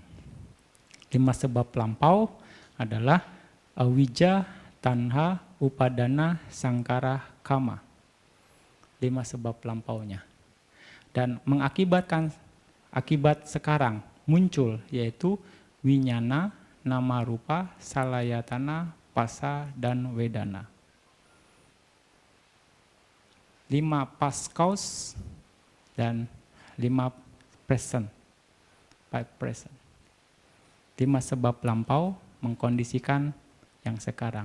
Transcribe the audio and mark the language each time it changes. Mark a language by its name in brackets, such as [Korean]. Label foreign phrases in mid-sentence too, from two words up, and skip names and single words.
[Indonesian] 5 sebab lampau adalah [Pali] awija, tanha, upadana, sangkara, kama. [Indonesian] 5 sebab lampaunya. Dan mengakibatkan akibat sekarang muncul yaitu [Pali] winyana, nama rupa, salayatana, [Indonesian] pasa, dan wedana. [English] 5 past cause, dan 5 present, 5 present. [Indonesian] 5 sebab lampau mengkondisikan yang sekarang.